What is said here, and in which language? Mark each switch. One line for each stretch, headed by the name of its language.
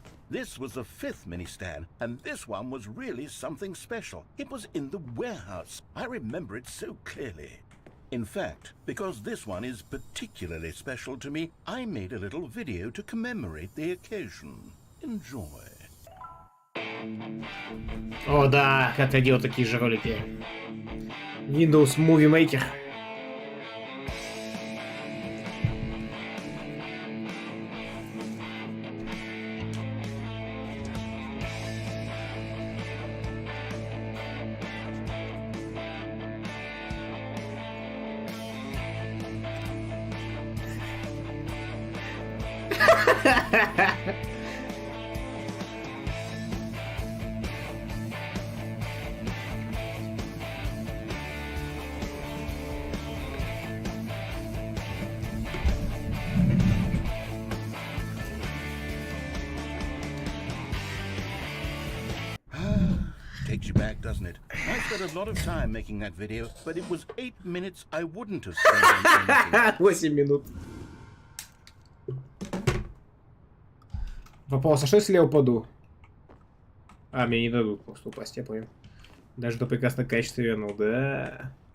English: This was the 5th mini stand, and this one was really something special. It was in the warehouse. I remember it so clearly. In fact, because this one is particularly special to me, I made a little video to commemorate the occasion. Enjoy.
Russian: О, да, как я делал такие же ролики. Windows Movie Maker.
English: Takes you back, doesn't it? I spent a lot of time making that video, but it was 8 minutes I wouldn't have spent on anything.
Russian: 8 минут. Вопрос, а что если я упаду? А, мне не дадут просто упасть, я понял. Даже до прекрасного качества вернул, да.